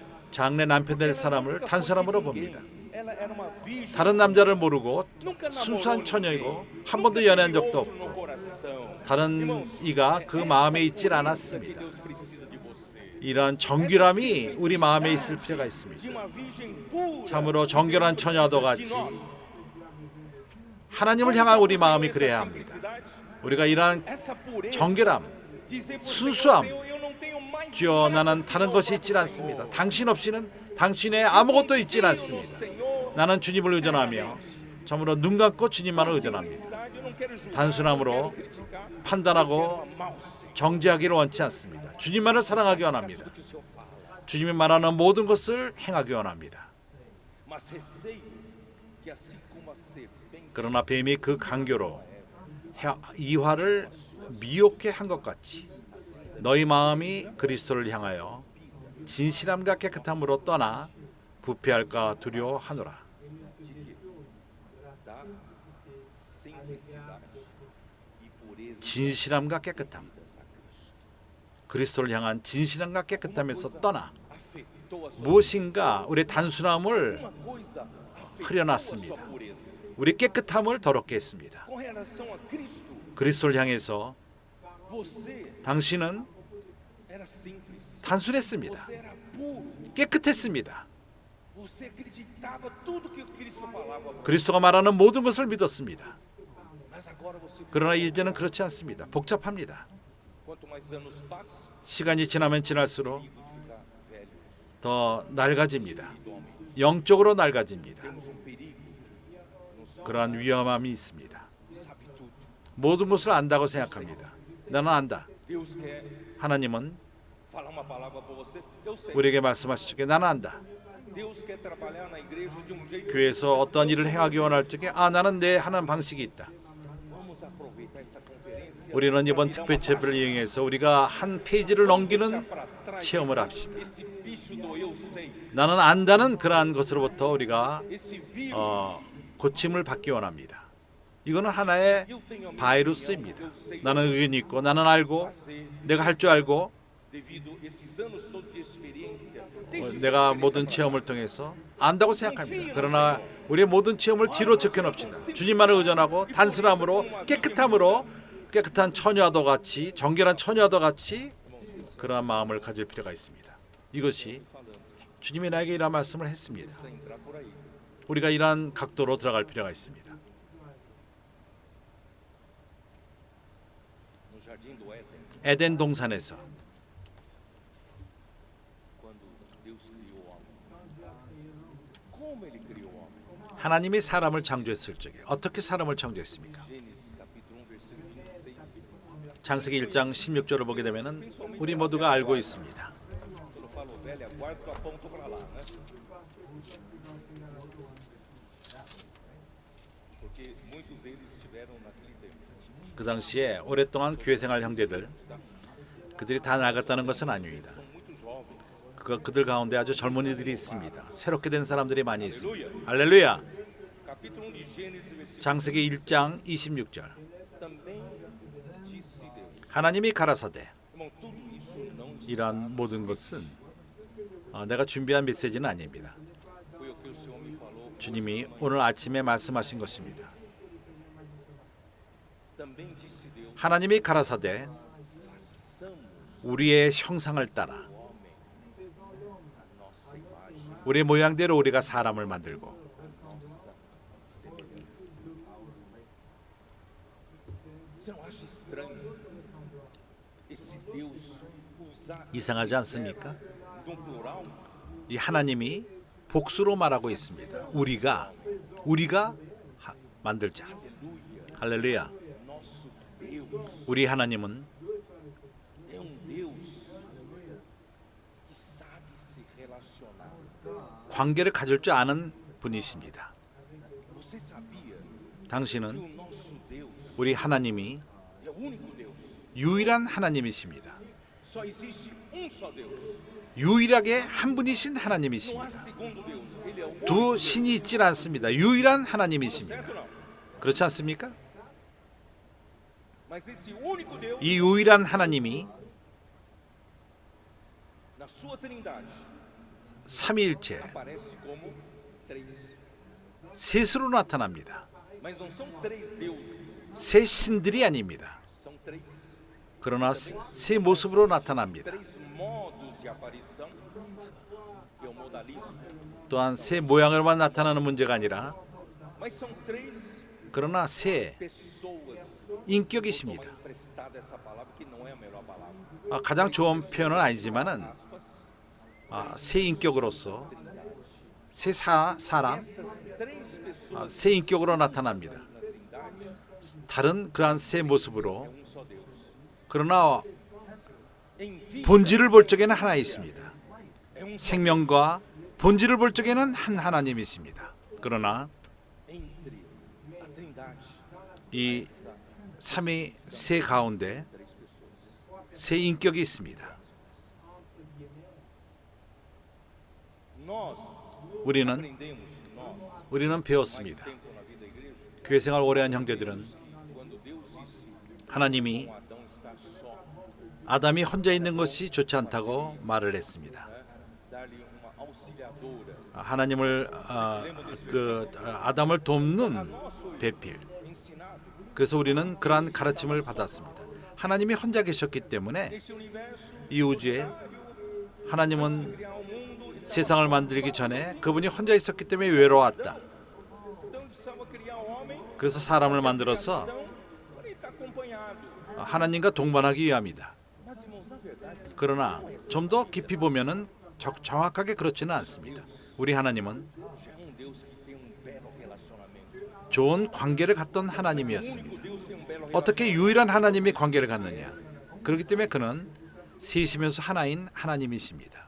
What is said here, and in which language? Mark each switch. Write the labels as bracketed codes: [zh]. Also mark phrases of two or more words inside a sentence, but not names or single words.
[ko] 장래 남편 될 사람을 [pt] Nunca foi [ko] 단순함으로 [pt] de ninguém. [ko] 봅니다. [pt] Ela era uma virgem. [ko] 다른 남자를 모르고 [pt] Nunca namorou [ko] 순수한 [pt] ninguém. [ko] 처녀이고 한 [pt] Nunca [ko] 번도 연애한 [pt] teve [ko] 적도 [pt] outro no [ko] 없고 [pt] coração. [ko] 다른 [pt] Irmãos, [ko] 이가 그 [pt] essa [ko] 마음에 있질 [pt] pureza que [ko] 않았습니다. [pt] Deus precisa de você. [ko] 이러한 정결함이 우리 마음에 있을 필요가 [pt] De [ko] 있습니다. [pt] uma virgem pura. [ko] 참으로 정결한 처녀도 같이 하나님을 향한 우리 마음이 그래야 합니다. 우리가 이러한 [pt] Essa pureza. [ko] 정결함, [pt] Dizer por [ko] 순수함. [pt] Senhor, eu não tenho mais [ko] 주여 [pt] nada [ko] 나는 다른 [pt] senão [ko] 것이 [pt] vós, [ko] 있질 않습니다. [pt] Senhor. [ko] 당신 없이는 당신의 아무것도 있질 [pt] Confio no [ko] 않습니다. [pt] Senhor. [ko] 나는 주님을 의존하며 참으로 눈 감고 주님만을 의존합니다. [pt] Simplicidade, eu não quero julgar, [ko] 단순함으로 [pt] eu não quero criticar, [ko] 판단하고 [pt] amar o Senhor. [ko] 정죄하기를 원치 않습니다. 주님만을 사랑하기 원합니다. [pt] Tudo que o Senhor fala. [ko] 주님이 말하는 모든 것을 행하기 원합니다. [pt] Mas receio que assim como a serpente [ko] 그러나 뱀이 그 강교로 이화를 미혹해 한 것 같이 너희 마음이 그리스도를 향하여 진실함과 깨끗함으로 떠나 부패할까 두려워하노라. [pt] dá [ko] 진실함과 깨끗함, 그리스도를 향한 진실함과 깨끗함에서 떠나 무엇인가 우리의 단순함을 [pt] Uma coisa afetou a [ko] 흐려놨습니다. [pt] sua pureza. [ko] 우리 깨끗함을 더럽게 했습니다. [pt] Com relação a Cristo, [ko] 그리스도를 향해서 [pt] você [ko] 당신은 [pt] era simples. [ko] 단순했습니다. [pt] Você era puro. [ko] 깨끗했습니다. [pt] Você acreditava tudo que o Cristo falava a você. [ko] 그리스도가 말하는 모든 것을 믿었습니다. [pt] Mas agora você, [ko] 그러나 이제는 그렇지 않습니다. 복잡합니다. [pt] quanto mais anos passam, [ko] 시간이 지나면 지날수록 [pt] perigo de ficar velhos. [ko] 더 낡아집니다. [pt] Do homem. [ko] 영적으로 낡아집니다. [pt] Temos um perigo. [ko] 그러한 위험함이 있습니다. [pt] Sabe tudo. [ko] 모든 것을 안다고 생각합니다. 나는 안다. [pt] Deus quer [ko] 하나님은 [pt] falar uma palavra para você. Eu sei. [ko] 우리에게 말씀하시기에 나는 안다. [pt] Deus quer trabalhar na igreja de um jeito. [ko] 교회에서 어떤 일을 행하기 원할 적에 나는 내 하는 방식이 있다. [pt] Vamos aproveitar essa conferência. [ko] 우리는 이번 특별 예배를 이용해서 우리가 한 페이지를 넘기는 체험을 합시다. [pt] Esse bicho do eu sei. [ko] 나는 안다는 그러한 것으로부터 우리가 [pt] Esse vírus. [ko] 고침을 받기 원합니다. 이거는 하나의 [pt] Eu tenho a minha [ko] 바이러스입니다. [pt] opinião, eu sei [ko] 나는 의견이 있고 나는 알고 [pt] fazer [ko] 내가 할 줄 알고 [pt] devido esses anos todos de experiência. Deixe essa [ko] 내가 [pt] experiência [ko] 모든 [pt] pra [ko] 체험을 통해서 안다고 생각합니다. 그러나 우리의 모든 체험을 뒤로 적혀놓읍시다. 주님만을 의존하고 단순함으로 깨끗함으로 깨끗한 처녀도 같이 정결한 처녀도 같이 그러한 마음을 가질 필요가 있습니다. 이것이 주님이 나에게 이러한 말씀을 했습니다. [pt] Sem entrar por aí. [ko] 우리가 이러한 각도로 들어갈 필요가 있습니다. [pt] No jardim do Éden, [ko] 에덴 동산에서 [pt] quando Deus criou o homem. Como ele criou o homem? [ko] 하나님이 사람을 창조했을 적에 어떻게 사람을 창조했습니까? [pt] Gênesis capítulo 1, versículo 26. [ko] 창세기 1장 16절을 보게 되면은 우리 모두가 알고 있습니다. [pt] Quando eu falo velha guarda, eu aponto para lá, né? Porque muitos deles estiveram naquele tempo. [ko] 그 당시에 오랫동안 교회 생활 형제들 그들이 다 낡았다는 것은 아닙니다. [pt] São muito jovens. [ko] 그들 가운데 아주 젊은이들이 있습니다. 새롭게 된 사람들이 많이 있습니다. 할렐루야. [pt] Capítulo 1 de Gênesis, versículo [ko] 창세기 1장 26절. [pt] também disse Deus. [ko] 하나님이 가라사대. [pt] Irmão, tudo isso não [ko] 이러한 모든 것은 내가 준비한 메시지는 아닙니다. [pt] foi o que o Senhor me falou. [ko] 주님이 오늘 아침에 말씀하신 것입니다. [pt] Também disse Deus, [ko] 하나님이 가라사대 [pt] façamos [ko] 우리의 형상을 따라 [pt] o homem a nossa imagem. [ko] 우리의 모양대로 우리가 사람을 만들고 [pt] Você não acha estranho esse Deus usar [ko] 이상하지 않습니까? [pt] no plural? [ko] 이 하나님이 복수로 말하고 있습니다. 우리가 만들자. 할렐루야. [pt] Nosso Deus [ko] 우리 하나님은 [pt] é um Deus que sabe se relacionar. [ko] 관계를 가질 줄 아는 분이십니다. [pt] Você sabia que [ko] 당신은 [pt] o nosso Deus [ko] 우리 하나님이 [pt] é o único Deus? [ko] 유일한 하나님이십니다. [pt] Só existe um só Deus. [ko] 유일하게 한 분이신 [pt] Não há [ko] 하나님이십니다. [pt] segundo Deus. Ele é o único [ko] 두 [pt] Deus. [ko] 신이 있질 않습니다. 유일한 [pt] Certo [ko] 하나님이십니다. [pt] ou não? [ko] 그렇지 않습니까? [pt] Mas esse único Deus, [ko] 이 유일한 하나님이 [pt] na sua trindade, [ko] 삼위일체 [pt] aparece como três. [ko] 셋으로 나타납니다. [pt] Mas não são três deuses, [ko] 세 신들이 아닙니다. [pt] são três. [ko] 그러나 세 모습으로 나타납니다. [pt] Três modos de aparição, que é o modalismo. [ko] 또한 세 모양으로만 나타나는 문제가 아니라 [pt] Mas são três [ko] 그러나 세 [pt] pessoas. [ko] 인격이십니다. [pt] Tomar emprestada essa palavra que não é a melhor palavra. [ko] 가장 좋은 표현은 아니지만은 [pt] Aspas. [ko] 세 인격으로서 세 사람 [pt] Essas três pessoas [ko] 세 인격으로 나타납니다. [pt] na trindade [ko] 다른 그러한 세 모습으로 [pt] é um só Deus. [ko] 그러나 [pt] Em vida [ko] 본질을 볼 적에는 하나 있습니다. [pt] é um só [ko] 생명과 본질을 볼 적에는 한 하나님이십니다. 그러나 [pt] entre a trindade, [ko] 이 삼위 세 가운데 세 인격이 있습니다. [pt] nós [ko] 우리는 [pt] aprendemos, [ko] 우리는 [pt] mais [ko] 배웠습니다. [pt] tempo na vida da igreja, [ko] 교회 생활 오래 한 형제들은 [pt] quando Deus disse [ko] 하나님이 [pt] com Adão estar só, [ko] 아담이 혼자 있는 것이 좋지 않다고 말을 했습니다. [pt] né? Dar-lhe uma auxiliadora. [ko] 하나님을 아담을 돕는 [pt] Nós foi [ko] 배필. [pt] ensinado [ko] 그래서 우리는 그러한 가르침을 받았습니다. 하나님이 혼자 계셨기 때문에 [pt] nesse universo [ko] 이 우주에 하나님은 [pt] criar o mundo. [ko] 세상을 만들기 전에 그분이 혼자 있었기 때문에 외로웠다. [pt] Então precisava criar o homem. 그래서 사람을 만들어서 Então, para ele estar acompanhado. [ko] 하나님과 동반하기 위함이다. [pt] Mas irmãos, na verdade, [ko] 그러나 좀 더 깊이 보면은 정확하게 그렇지는 않습니다. 우리 하나님은 [pt] já é Deus que tem belo relacionamento. [ko] 좋은 관계를 갖던 [pt] O [ko] 하나님이었습니다. [pt] único Deus tem belo [ko] 어떻게 유일한 하나님이 관계를 갖느냐? 그렇기 때문에 그는 셋이면서 하나인 하나님이십니다.